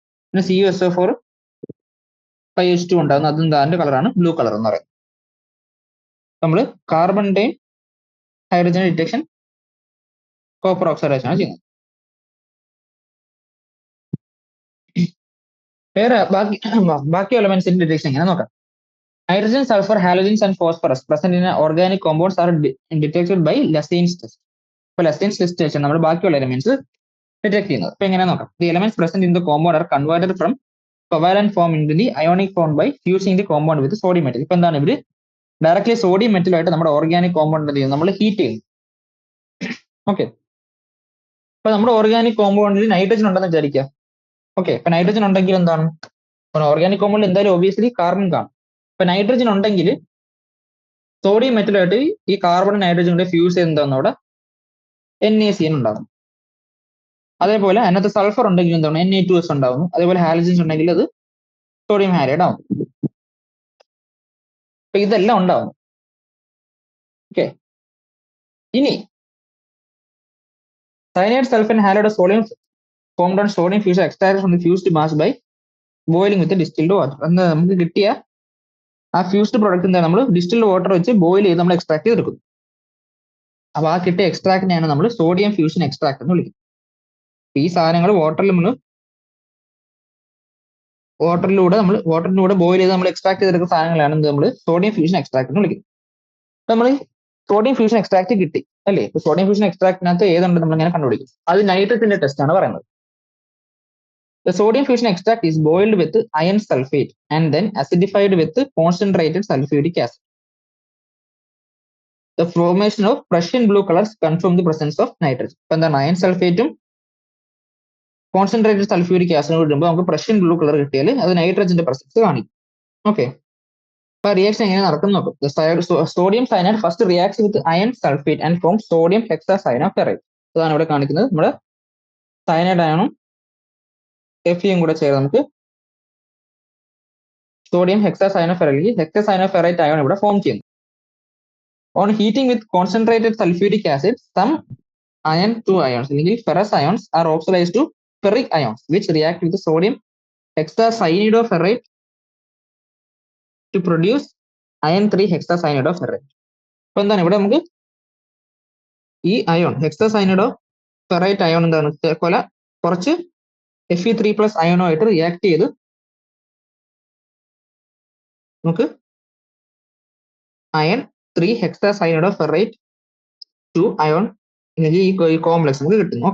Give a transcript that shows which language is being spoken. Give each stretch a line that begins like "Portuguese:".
Malayalam: പിന്നെ CuSO4 5H2 ഉണ്ടാകുന്നത്, അതും അതിന്റെ കളറാണ് ബ്ലൂ കളർ എന്ന് പറയുന്നത്. നമ്മൾ കാർബണിന്റെയും ഹൈഡ്രജൻ ഡിറ്റക്ഷൻ കോപ്പർ ഓക്സൈഡേഷൻ ആണ് ചെയ്യുന്നത്. വേറെ ബാക്കി എലമെന്റ്സിന്റെ ഡിറ്റക്ഷൻ എങ്ങനെ നോക്കാം.
English: Hydrogen, sulfur, halogens and phosphorus present in organic compounds are detected by Lassaine's test.
Malayalam: അപ്പോൾ Lassaine's test വെച്ചാൽ നമ്മൾ ബാക്കിയുള്ള എലമെന്റ്സ് ഡിറ്റക്ട് ചെയ്യുന്നത്. അപ്പൊ എങ്ങനെ നോക്കാം.
English: The elements present in the compound are converted from covalent form into the ionic form by fusing the compound with sodium metal.
Malayalam: ഇപ്പൊ എന്താണ് ഇവര് ഡയറക്ട്ലി സോഡിയം മെറ്റലുമായിട്ട് നമ്മുടെ ഓർഗാനിക് കോമ്പൗണ്ട് ചെയ്യുന്നത് നമ്മൾ ഹീറ്റ് ചെയ്യുന്നു. ഓക്കെ, അപ്പൊ നമ്മുടെ ഓർഗാനിക് കോമ്പൗണ്ടിൽ നൈട്രജൻ ഉണ്ടെന്ന് വിചാരിക്കുക. ഓക്കെ, ഇപ്പൊ നൈട്രജൻ ഉണ്ടെങ്കിൽ എന്താണ് ഓർഗാനിക് കോമ്പൗണ്ടിൽ എന്തായാലും ഒബിയസ്ലി കാർബൺ കാണും. ഇപ്പൊ നൈട്രജൻ ഉണ്ടെങ്കിൽ സോഡിയം മെറ്റലായിട്ട് ഈ കാർബൺ നൈട്രജൻ കൂടെ ഫ്യൂസ് ചെയ്ത് എന്താണ് അവിടെ NaCN ഉണ്ടാകും. അതേപോലെ അതിനകത്ത് സൾഫർ ഉണ്ടെങ്കിൽ എന്താണ് Na2S ഉണ്ടാവുന്നു. അതേപോലെ ഹാലജൻസ് ഉണ്ടെങ്കിൽ അത് സോഡിയം ഹാലൈഡ് ആവും. അപ്പൊ ഇതെല്ലാം ഉണ്ടാവും. ഓക്കെ, ഇനി
English: cyanide, sulfur and halide of sodium formed on sodium fused extracted from the fused mass by boiling with the distilled water.
Malayalam: അന്ന് നമുക്ക് കിട്ടിയ ആ ഫ്യൂസ്ഡ് പ്രോഡക്റ്റ് എന്താണ് നമ്മൾ ഡിസ്റ്റിൽഡ് വാട്ടർ വെച്ച് ബോയിൽ ചെയ്ത് നമ്മൾ എക്സ്ട്രാക്ട് ചെയ്തെടുക്കും. അപ്പൊ ആ കിട്ടിയ എക്സ്ട്രാക്റ്റിനെയാണ് നമ്മൾ സോഡിയം ഫ്യൂഷൻ എക്സ്ട്രാക്ട് എന്ന് വിളിക്കുന്നത്. ഈ സാധനങ്ങൾ വാട്ടറിലൂടെ ബോയിൽ ചെയ്ത് നമ്മൾ എക്സ്ട്രാക്ട് ചെയ്തെടുക്കുന്ന സാധനങ്ങളാണ് നമ്മൾ സോഡിയം ഫ്യൂഷൻ എക്സ്ട്രാക്ട് എന്ന് വിളിക്കുന്നത്. നമ്മൾ സോഡിയം ഫ്യൂഷൻ എക്സ്ട്രാക്ട് കിട്ടി അല്ലേ? സോഡിയം ഫ്യൂഷൻ എക്സ്ട്രാക്റ്റിനകത്ത് ഏതുണ്ട് നമ്മൾ ഇങ്ങനെ കണ്ടുപിടിക്കും. അത് നൈട്രജന്റെ ടെസ്റ്റ് ആണ് പറയുന്നത്.
English: The sodium fusion extract is boiled with iron sulfate and then acidified with concentrated sulfuric acid. The formation of Prussian blue colors confirm the presence of nitrogen.
Malayalam: ഇപ്പൊ എന്താണ് അയൺ സൾഫേറ്റും കോൺസെൻട്രേറ്റഡ് സൾഫ്യൂരിക് ആസിഡും ഇടുമ്പോൾ നമുക്ക് Prussian blue colour കിട്ടിയാൽ അത് നൈട്രജന്റെ presence കാണിക്കും. Okay, അപ്പൊ reaction എങ്ങനെ നടക്കും നോക്കും.
English: Sodium cyanide first reacts with iron sulphate and form sodium hexacyanoferrite.
Malayalam: അതാണ് ഇവിടെ കാണിക്കുന്നത്. നമ്മുടെ സയനൈഡ് അയണും Fe കൂടെ ചേർന്ന് നമുക്ക് സോഡിയം ഹെക്സാസൈനോഫെറൈറ്റ് അയോൺ ഇവിടെ ഫോം ചെയ്യുന്നു.
English: On heating with concentrated sulphuric acid some iron 2 ions അല്ലെങ്കിൽ ferrous ions are oxidized to ferric ions which react with the sodium hexacyanide to produce iron 3 hexacyanide.
Malayalam: അപ്പൊ എന്താണ് ഇവിടെ നമുക്ക് ഈ അയോൺ ഹെക്സാസൈനൈഡോഫെറൈറ്റ് അയോൺ എന്താണ് കുറച്ച് Fe3+ അയോണുമായിട്ട് റിയാക്ട് ചെയ്ത് നമുക്ക് അയൺ 3 ഹെക്സാസൈനൈഡോഫെറൈറ്റ് 2 അയോൺ അല്ലെങ്കിൽ ഈ കോംപ്ലക്സ് നമുക്ക് കിട്ടുന്നു.